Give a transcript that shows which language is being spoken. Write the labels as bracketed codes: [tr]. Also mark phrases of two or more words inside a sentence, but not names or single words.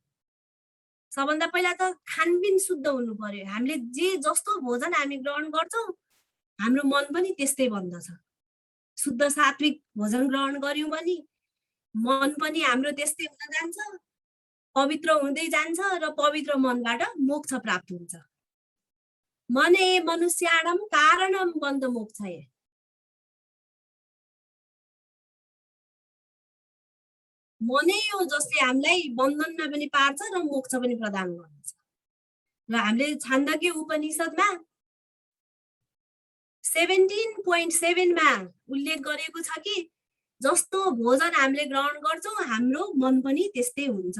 [ne] सबभन्दा पहिला त खानपिन शुद्ध हुनु पर्यो। हामीले जे जस्तो भोजन हामी ग्रहण गर्छौँ हाम्रो मन पनि त्यस्तै बन्दछ। शुद्ध सात्विक भोजन ग्रहण गर्यौँ भने मन पनि हाम्रो त्यस्तै हुन जान्छ, पवित्र हुँदै जान्छ र पवित्र मनबाट मोक्ष प्राप्त हुन्छ। [sa] मने मनुष्याणम कारणम बन्ध मोक्षय। [ne] मनै हो जसले हामीलाई बन्धनमा पनि पार्छ र मोक्ष पनि प्रदान गर्छ। र हामीले छान्दोग्य उपनिषदमा 17.7 मा उल्लेख गरेको छ कि जस्तो भोजन हामीले ग्रहण गर्छौँ हाम्रो मन पनि त्यस्तै हुन्छ।